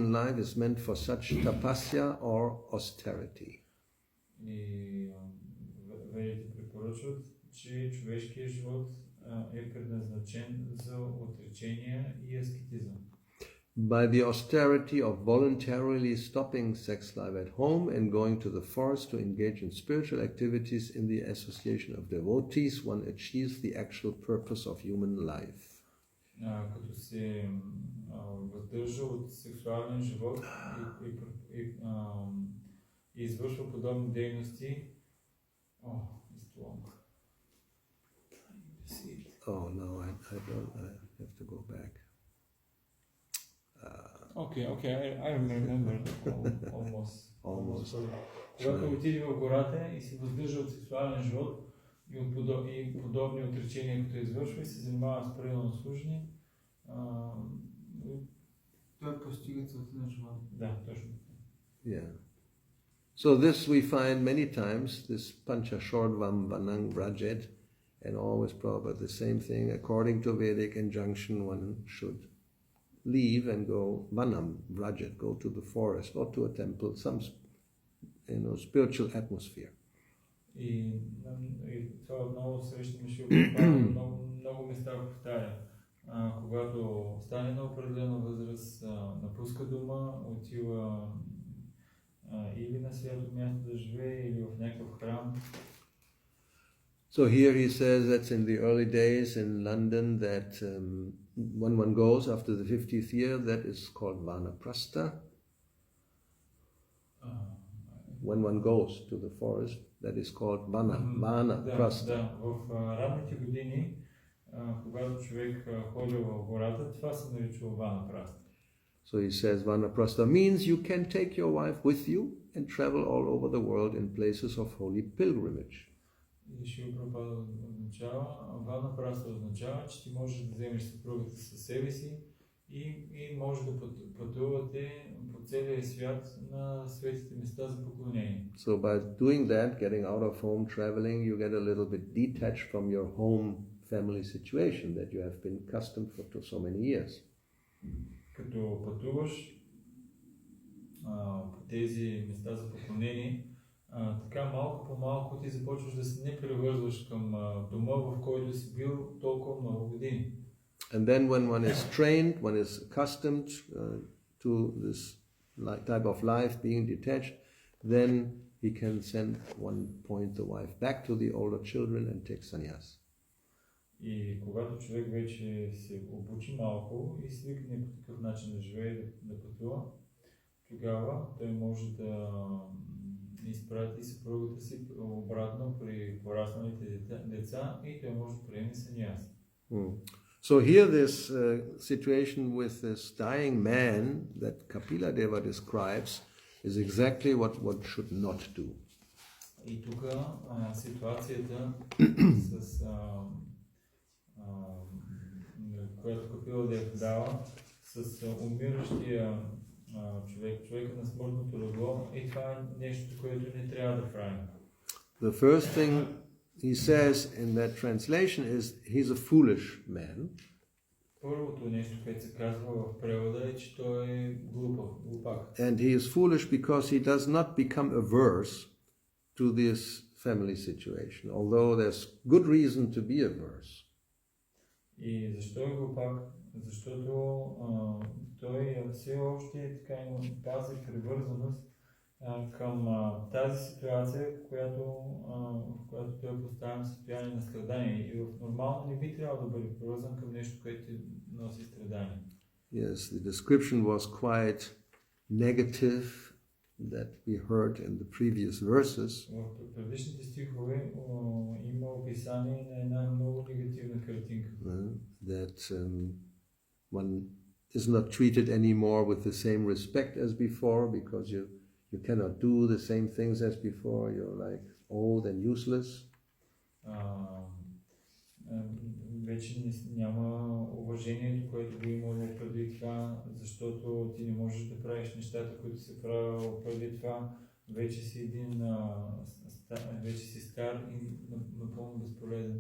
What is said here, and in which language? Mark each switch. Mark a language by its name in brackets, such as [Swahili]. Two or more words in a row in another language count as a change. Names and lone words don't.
[English] Human life is meant for such tapasya or austerity. [Bulgarian] И ведите препоръчват, че човешкият живот е предназначен за отречение и аскетизъм. [English] By the austerity of voluntarily stopping sex life at home and going to the forest to engage in spiritual activities in the association of devotees, one achieves the actual purpose of human life. [Bulgarian] Като се въздържа от сексуален живот и извършва подобни дейности. [English] It's long. Oh no, I don't. I have to go back. Okay, I remember almost. [Bulgarian] Когато отиде в гората и се въздържа от сексуален живот и от подобни отречения, като извършва и се занимава с правилно служение, той постига целта на живота. Да, точно. [English] Yeah. So this we find many times, this [Sanskrit] Panchashordvam Vanang Vrajet, [English] and always Prabhupada the same thing. According to Vedic injunction, one should leave and go [Sanskrit] Vanam Vrajet, [English] go to the forest or to a temple, some spiritual atmosphere. [Bulgarian] И това отново срещаме много места повтаря. Когато стане на определена възраст, напуска дома, отива или на свято място да живее, или в някакъв храм. [English] So here he says that's in the early days in London that when one goes after the 50th year, that is called Vanaprastha. When one goes to the forest, that is called Vanaprastha. [Bulgarian] Да, в ранните години, когато човек ходи в гората, това се нарича Ванапраста. [English] So he says Vanaprastha means you can take your wife with you and travel all over the world in places of holy pilgrimage. [Bulgarian] И Шрила Прабхупада означава, Ванапраста означава, че ти можеш да вземеш съпругата със себе си и може да пътувате по целия свят на светите места за поклонение. [English] So by doing that, getting out of home, traveling, you get a little bit detached from your home family situation that you have been accustomed for so many years. [Bulgarian] Като пътуваш по тези места за поклонение, така малко по малко ти започваш да се не превързваш към дома, в който си бил толкова много години. [English] And then when one is trained, one is accustomed to this type of life, being detached, then he can send one point the wife back to the older children and take sannyas. [Bulgarian] И когато човек вече се обучи малко и свикне по такъв начин да живее, да пътува, тогава той може да изпрати съпругата си обратно при порасналите деца и той може да приеме саньяс. [English] So here this situation with this dying man that Kapila Deva describes is exactly what one should not do. [Bulgarian] И тук ситуацията с която Капила Дева дава с умиращия човека на смъртното легло, и това е нещо, което не трябва да правим. [English] The first thing he says in that translation is he's a foolish man. [Bulgarian] Първото нещо, което се казва в превода, е, че той е глупак. [English] And he is foolish because he does not become averse to this family situation, although there's good reason to be averse. [Bulgarian] И защо е глупак? Защото той все още така има тази привързаност към тази ситуация, в която той е поставен в състояние на страдание. И нормално не би трябвало да бъде привързан към нещо, което носи страдание. [English] Yes, the description was quite negative that we heard in the previous verses. [Bulgarian] В предишните стихове има описание на една много негативна картинка. [English] That one is not treated anymore with the same respect as before because you cannot do the same things as before. You're like old and useless. [Bulgarian] Вече няма уважението, което би имало преди това, защото ти не можеш да правиш нещата, които се правил преди това. Вече си вече си стар и напълно безполезен.